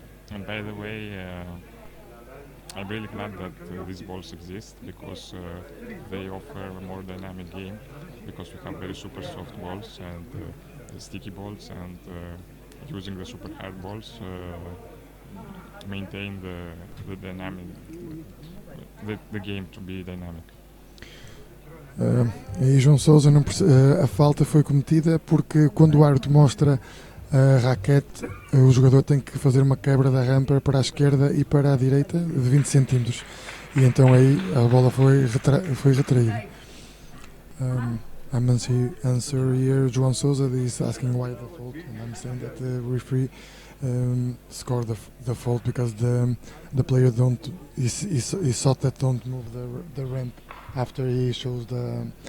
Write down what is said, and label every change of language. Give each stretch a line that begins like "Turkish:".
English: And by the way, I'm really glad that these balls exist, because they offer a more dynamic game, because we have very super soft balls and sticky balls, and using the super hard balls maintain the dynamic, the game to be dynamic.
Portuguese: E João Sousa a falta foi cometida porque quando o árbitro mostra a raquete, o jogador tem que fazer uma quebra da rampa para a esquerda e para a direita de 20 centímetros. E então aí a bola foi retraída.
English: I'm answer here, João Sousa is asking why the fault, and I'm saying that the referee scored the fault because the player he thought that don't move the ramp after he shows the